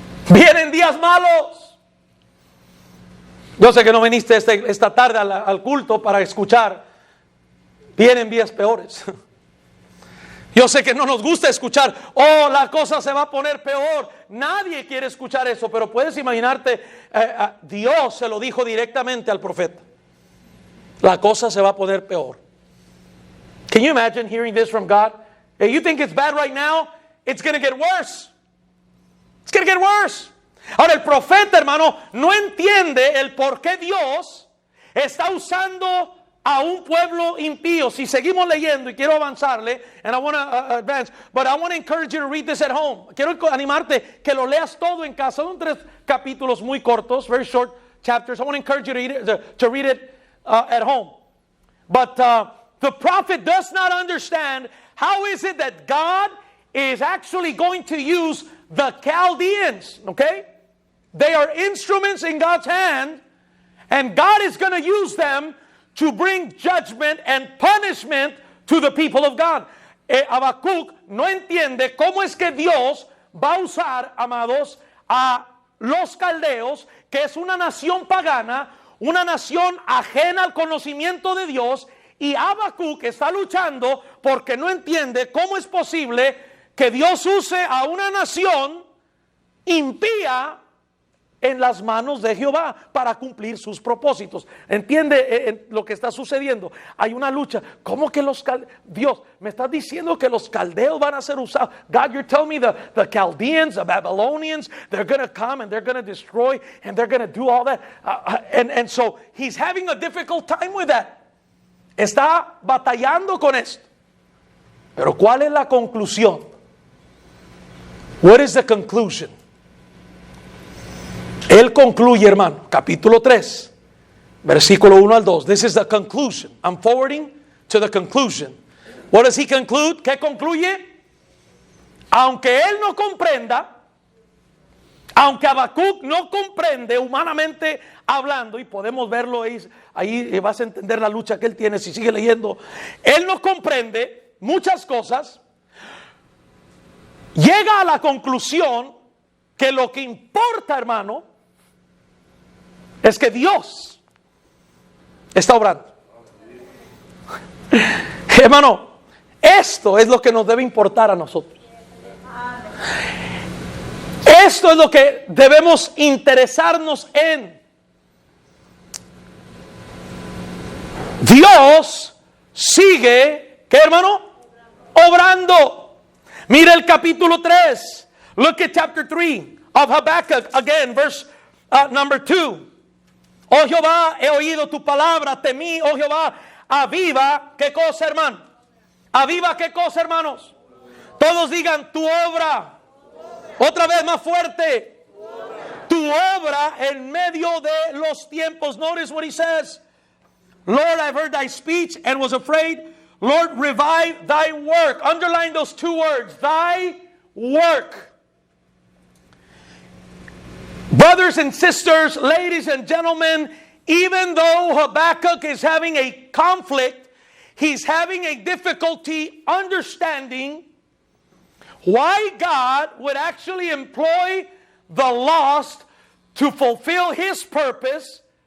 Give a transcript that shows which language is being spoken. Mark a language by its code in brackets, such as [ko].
[es] Vienen días malos. Yo sé que no viniste esta tarde al culto para escuchar. Vienen días peores. Yo sé que no nos gusta escuchar, oh, la cosa se va a poner peor. Nadie quiere escuchar eso, pero puedes imaginarte, Dios se lo dijo directamente al profeta. La cosa se va a poner peor. [en] Can you imagine hearing this from God? Hey, you think it's bad right now? It's going to get worse. It's going to get worse. [es] Ahora el profeta, hermano, no entiende el por qué Dios está usando a un pueblo impío. Si seguimos leyendo, y quiero avanzarle, [en] and I want to advance, but I want to encourage you to read this at home. [es] Quiero animarte que lo leas todo en casa. Son 3 capítulos muy cortos, [en] very short chapters. I want to encourage you to read it at home. But the prophet does not understand how is it that God is actually going to use the Chaldeans, okay? They are instruments in God's hand, and God is going to use them to bring judgment and punishment to the people of God. [es] Habacuc no entiende cómo es que Dios va a usar, amados, a los caldeos, que es una nación pagana, una nación ajena al conocimiento de Dios, y Habacuc está luchando porque no entiende cómo es posible que Dios use a una nación impía en las manos de Jehová para cumplir sus propósitos. ¿Entiende lo que está sucediendo? Hay una lucha. ¿Cómo que Dios, me estás diciendo que los caldeos van a ser usados? [en] God, you're telling me the Chaldeans, the Babylonians, they're going to come and they're going to destroy and they're going to do all that. And so he's having a difficult time with that. [es] Está batallando con esto. Pero ¿cuál es la conclusión? [en] What is the conclusion? [es] Él concluye, hermano, capítulo 3, versículo 1 al 2. [en] This is the conclusion. I'm forwarding to the conclusion. What does he conclude? [es] ¿Qué concluye? Aunque él no comprenda, aunque Habacuc no comprende humanamente hablando, y podemos verlo ahí vas a entender la lucha que él tiene si sigue leyendo. Él no comprende muchas cosas. Llega a la conclusión que lo que importa, hermano, es que Dios está obrando. Hermano, esto es lo que nos debe importar a nosotros. Esto es lo que debemos interesarnos en. Dios sigue, ¿qué, hermano? Obrando. Mira el capítulo 3. [en] Look at chapter 3 of Habakkuk again, verse number 2. [es] Oh Jehová, he oído tu palabra, temí, oh Jehová, aviva, ¿qué cosa, hermano? Aviva, ¿qué cosa, hermanos? Todos digan, tu obra. Otra vez más fuerte. Tu obra en medio de los tiempos. [en] Notice what he says. Lord, I've heard thy speech and was afraid. Lord, revive thy work. Underline those 2 words. Thy work. Brothers and sisters, ladies and gentlemen, even though Habakkuk is having a conflict, he's having a difficulty understanding why God would actually employ the lost to fulfill his purpose.